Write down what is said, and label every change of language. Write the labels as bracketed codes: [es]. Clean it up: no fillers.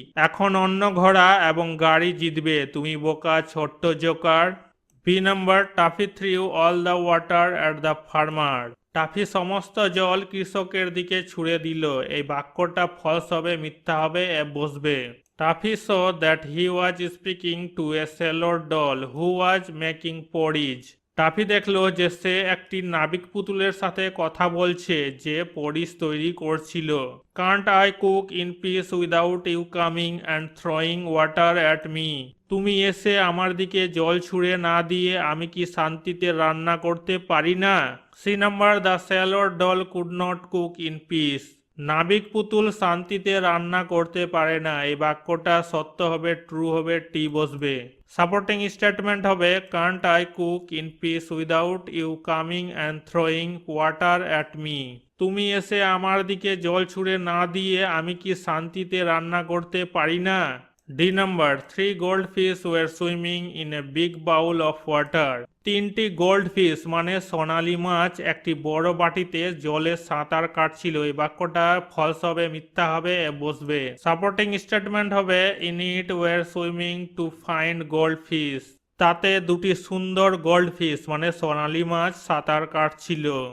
[bn] এখন অন্য ঘোড়া এবং গাড়ি জিতবে, তুমি বোকা ছোট্ট Joker. [en] B number, Taffy threw all the water at the farmer. [bn] Toffee সমস্ত জল কৃষকের দিকে ছুঁড়ে দিল। এই বাক্যটা ফলস হবে, মিথ্যা হবে, এফ বসবে। [en] Taffy saw that he was speaking to a sailor doll who was making porridge. [bn] Toffee দেখলো যে সে একটি নাবিক পুতুলের সাথে কথা বলছে যে পরিস তৈরি করছিল। [en] Can't I cook in peace without you coming and throwing water at me? [bn] তুমি এসে আমার দিকে জল ছুঁড়ে না দিয়ে আমি কি শান্তিতে রান্না করতে পারি না? [en] C number, the sailor doll could not cook in peace. [bn] নাবিক পুতুল শান্তিতে রান্না করতে পারে না। এই বাক্যটা সত্য হবে, ট্রু হবে, টি বসবে। [en] Supporting statement হবে can't I cook in peace without you coming and throwing water at me? [bn] তুমি এসে আমার দিকে জল ছুঁড়ে না দিয়ে আমি কি শান্তিতে রান্না করতে পারি না? [en] D number, 3 goldfish were swimming in a big bowl of water. [bn] 3টি গোল্ডফিশ মানে সোনালী মাছ একটি বড় বাটিতে জলে সাঁতার কাটছিল। এই বাক্যটা ফলস হবে, মিথ্যা হবে, বসবে। সাপোর্টিং স্টেটমেন্ট হবে [en] In it were swimming two fine goldfish. [bn] তাতে দুটি সুন্দর গোল্ডফিশ মানে সোনালী মাছ সাঁতার কাটছিল।